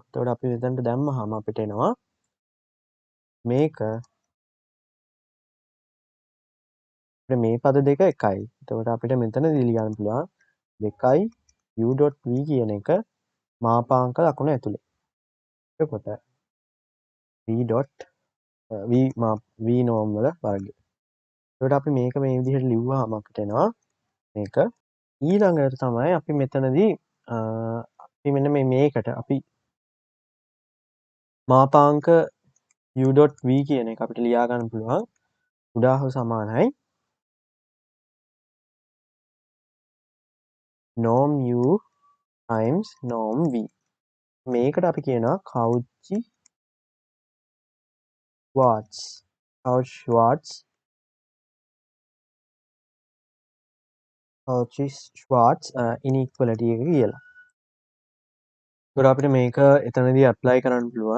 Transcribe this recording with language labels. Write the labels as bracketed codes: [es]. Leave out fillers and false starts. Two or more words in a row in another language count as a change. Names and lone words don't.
[si] එතකොට අපි මෙතනට දැම්මහම අපිට එනවා මේක මේ පද දෙක එකයි. එතකොට අපිට මෙතනදී ලියන්න පුළුවන් 2යි u.v කියන එක මාපාංක ලකුණ ඇතුලේ. එතකොට v norm වල වර්ගය. එතකොට අපි මේක මේ විදිහට ලිව්වහම අපිට එනවා මේක. ඊළඟට තමයි අපි මෙතනදී අපි මෙන්න මේකට අපි මාපාංක u.v කියන එක අපිට ලියා ගන්න පුළුවන් කුඩා හෝ සමානයි [en] norm u times norm v. [si] මේකට අපි කියනවා කවුචි ෂ්වාර්ට්ස් inequality එක කියලා. එතකොට අපිට මේක එතනදී ඇප්ලයි කරන්න පුළුවන්.